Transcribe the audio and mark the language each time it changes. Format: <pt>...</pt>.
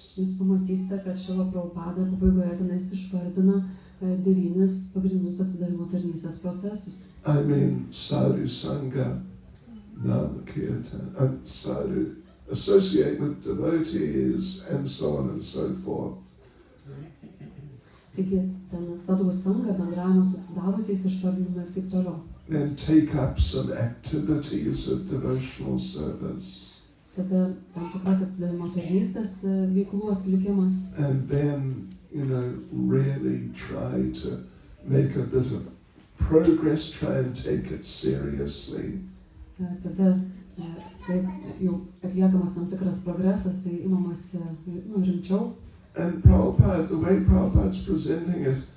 <lt>Jūs pamatysite, kad Srila Prabhupada pabaigoje tenais išvardina 9 pagrindinius atsidavimo tarnystės procesus.</lt> <en>Sadhu Sangha, Nama Kirtan, Sadhu, associate with devotees, and so on and so forth.</en> <lt>Taigi, ten sadhu sangha, bendravimas su atsidavusiais išvardinimai ir taip toliau.</lt> <en>Then take up some activities of devotional service.</en> <lt>Tada tam tikras atsidavimo tarnystės veiklų atlikimas.</lt> <en>And then, really try to make a bit of progress, try and take it seriously.</en> <lt>Tada, kai jau atliekamas tam tikras progresas, tai imamas rimčiau.</lt> <en>And Prabhupada, the way Prabhupada's presenting it,</en>